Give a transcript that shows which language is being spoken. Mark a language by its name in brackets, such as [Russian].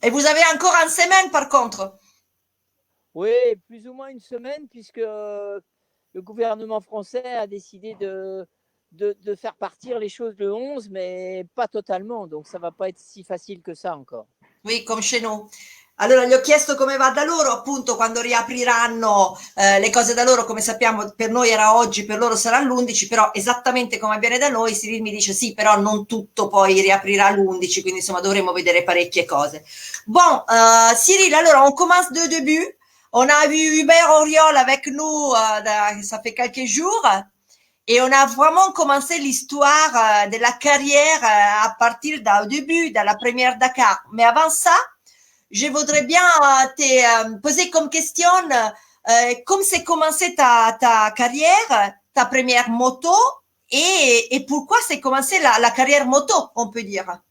[French] Et vous avez encore une semaine par contre? Oui, plus ou moins une semaine, puisque le gouvernement français a décidé de faire partir les choses le 11, mais pas totalement, donc ça va pas être si facile que ça encore. Oui, come chez nous. [Italian] Allora gli ho chiesto come va da loro, appunto quando riapriranno le cose da loro, come sappiamo per noi era oggi, per loro sarà l'11, però esattamente come avviene da noi, Cyril mi dice sì, però non tutto poi riaprirà l'11, quindi insomma dovremo vedere parecchie cose. [French] Bon, Cyril, alors on commence de début. On a vu Hubert Auriol avec nous, ça fait quelques jours. Et on a vraiment commencé l'histoire de la carrière à partir du début, de la première Dakar. Mais avant ça, je voudrais bien te poser comme question comment s'est commencé ta carrière, ta première moto et pourquoi s'est commencé la carrière moto, on peut dire.